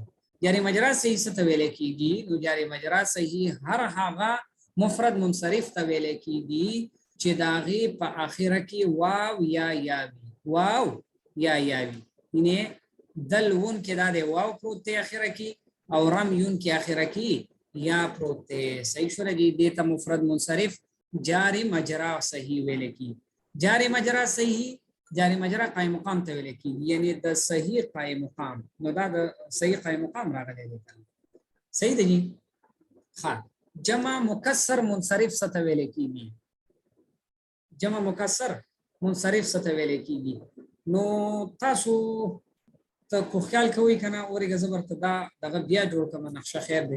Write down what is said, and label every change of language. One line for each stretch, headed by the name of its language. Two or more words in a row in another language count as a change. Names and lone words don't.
Pashto: جاری مجرا صحیح څه ته ویل کیږي؟ نو جاری مجرا صحیح هر هغه مفرد منصرف ته ویل کیږي چې داغه په اخره کې واو یا یا وي، واو یا یا وي. ینه دلون کې دا دی واو پروت دی اخره کې او رم یون کې اخره کې یا پروت دی. صحیح شو لګي؟ دې ته مفرد منصرف جاری مجرا صحیح ویل کی. جاری مجرا صحیح، جاری مجرا قائم مقام ته ویل کی، یعنی د صحیح قائم مقام. نو دا د صحیح قائم مقام راغلی دی. صحیح دی؟ ها جمع مکسر منصرف څه ته ویل کیږي؟ جمع مکسر منصرف څه ته ویل کیږي؟ نو تاسو ته کو خیال کوئ کنه، اورګه زبر ته دا دغه بیا جوړ کوم نقشه خیر دی.